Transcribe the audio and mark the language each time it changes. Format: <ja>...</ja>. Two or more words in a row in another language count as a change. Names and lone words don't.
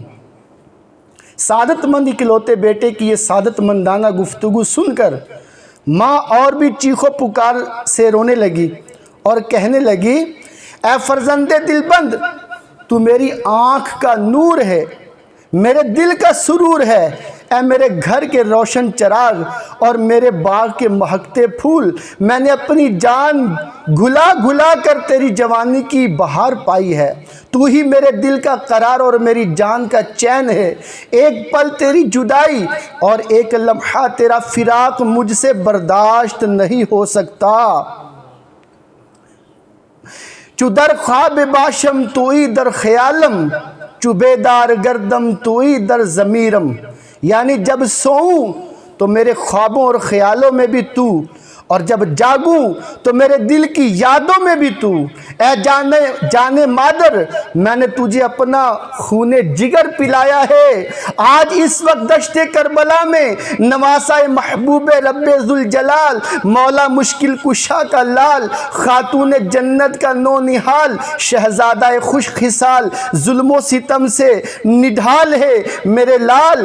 <ur>سعادت مند اکلوتے بیٹے کی یہ سعادت مندانہ گفتگو سن کر ماں اور بھی چیخ و پکار سے رونے لگی اور کہنے لگی، اے فرزند دل بند، تو میری آنکھ کا نور ہے، میرے دل کا سرور ہے، اے میرے گھر کے روشن چراغ اور میرے باغ کے مہکتے پھول، میں نے اپنی جان گھلا گھلا کر تیری جوانی کی بہار پائی ہے۔ تو ہی میرے دل کا قرار اور میری جان کا چین ہے۔ ایک پل تیری جدائی اور ایک لمحہ تیرا فراق مجھ سے برداشت نہیں ہو سکتا۔</ur> <fa>چو در خواب باشم توئی در خیالم، چو بیدار گردم توئی در ضمیرم،</fa> <ur>یعنی جب سوؤں تو میرے خوابوں اور خیالوں میں بھی تو، اور جب جاگوں تو میرے دل کی یادوں میں بھی تو۔ اے جانے مادر، میں نے تجھے اپنا خون جگر پلایا ہے۔ آج اس وقت دشت کربلا میں نواسہ محبوب رب ذوالجلال، مولا مشکل کشا کا لال، خاتون جنت کا نو نہال، شہزادہ خوش خصال، ظلم و ستم سے نڈھال ہے میرے لال۔</ur>